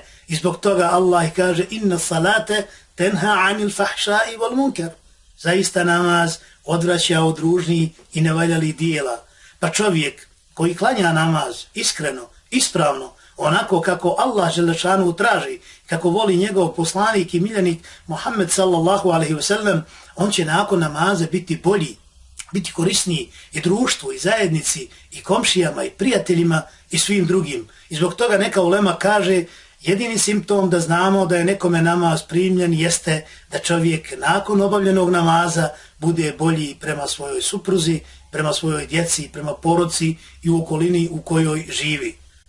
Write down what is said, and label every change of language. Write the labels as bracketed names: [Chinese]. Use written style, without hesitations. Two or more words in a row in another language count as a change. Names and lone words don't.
[Bosnian] I zbog toga Allah kaže: [Arabic] إن الصلاة تنهى عن الفحشاء والمنكر. [Bosnian] Zaista namaz odvraća od ružnih i nevaljalih dijela. Pa čovjek koji klanja namaz iskreno, ispravno, onako kako Allah Želešanu traži, kako voli njegov poslanik i miljenik Muhammed [Arabic] صلى الله عليه وسلم, [Bosnian] on će nakon namaza biti bolji, biti korisniji i društvu, i zajednici, i komšijama, i prijateljima, i svim drugim. I zbog toga neka ulema kaže: jedini simptom da znamo da je nekome namaz primljen jeste da čovjek nakon obavljenog namaza bude bolji prema svojoj supruzi, prema svojoj djeci, prema porodci i u okolini u kojoj živi.